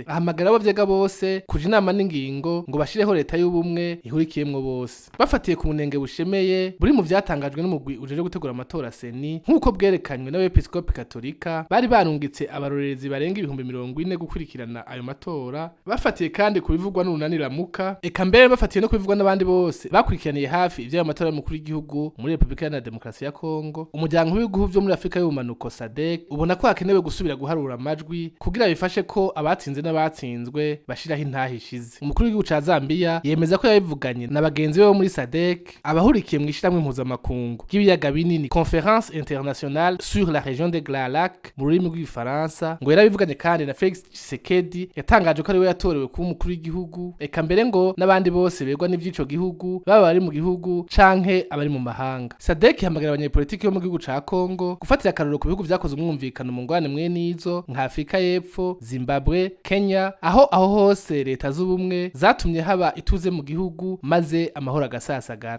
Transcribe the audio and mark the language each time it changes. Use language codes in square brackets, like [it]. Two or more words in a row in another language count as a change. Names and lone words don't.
[rn] Ahamagara abavyega bose kuja inama n'ingingo ngo bashireho leta y'ubumwe ihurikiyemwo bose bafatiye ku munenge bushemeye buri mu vyatangajwe n'umurwi ujeje gutegura amatora seni nk'uko bwerekanywe n'abepiskopi katolika bari barungitse abarorerezi barenga 10,000 gukurikirana ayo matora bafatiye kandi kubivugwa n'unaniramuka eka mbere bafatiye no kubivugwa n'abandi bose bakurikiraniye hafi ivyo matora y'umukuru w'igihugu muri Republika ya Demokarasi ya Kongo. Umuryango w'ibihugu byo muri Afrika y'ubumanuko SADC ubona ko hakenewe gusubira guharura amajwi kugira bifashe ko abatsinze n'abatsinzwe bashiraho intahishize. Umukuru w'igihugu ca Zambia yemeza ko yabivuganye n'abagenzi be muri SADC abahurikiye mu ishiramwe mpuzamakungu ry'ibiyaga binini Conférence internationale sur la région des Grands Lacs mu rurimi rw'ifaransa ngo yarabivuganye kandi na Felix Tshisekedi yatangaje ko ari we yatorewe kuba umukuru w'igihugu eka mbere ngo n'abandi bose begwa n'ivyico gihugu baba bari mu gihugu canke abari mu mahanga. SADC hamagara abanyepolitiki bo mu gihugu ca Kongo gufatira akarorero ku bihugu vyakoze umwumvikano mu ngwane mwe nizo nka Afrika y'Epfo, Zimbabwe, Kenya aho hose leta z'ubumwe zatumye haba ituze mu gihugu maze amahoro agasasagara.